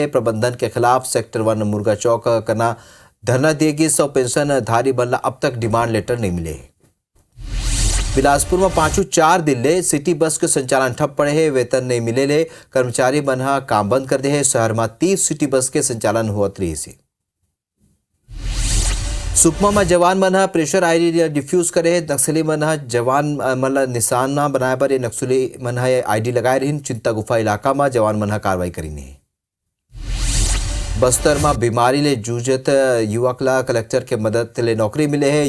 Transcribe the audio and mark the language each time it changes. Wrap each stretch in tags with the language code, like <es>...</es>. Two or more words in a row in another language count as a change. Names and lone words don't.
<hne>प्रबंधन के खिलाफ सेक्टर 1 मुर्गा चौक करना धरना देगी। 100 पेंशन धारी बनला अब तक डिमांड लेटर नहीं मिले। बिलासपुर में 4 दिन ले सिटी बस के संचालन ठप पड़े है। वेतन नहीं मिले ले कर्मचारी बना काम बंद कर दे है। शहर में 30 सिटी बस के संचालन होत रही से। सुकमा में जवान मन प्रेशर ID डिफ्यूज करे है। नक्सली मन जवान मतलब निशाना बनाए पर नक्सली मन ID लगाए रही। चिंता गुफा इलाका में जवान मन कार्रवाई करी। बस्तर में बीमारी ले जूझत युवक ला कलेक्टर के मदद ले नौकरी मिले है।</hne>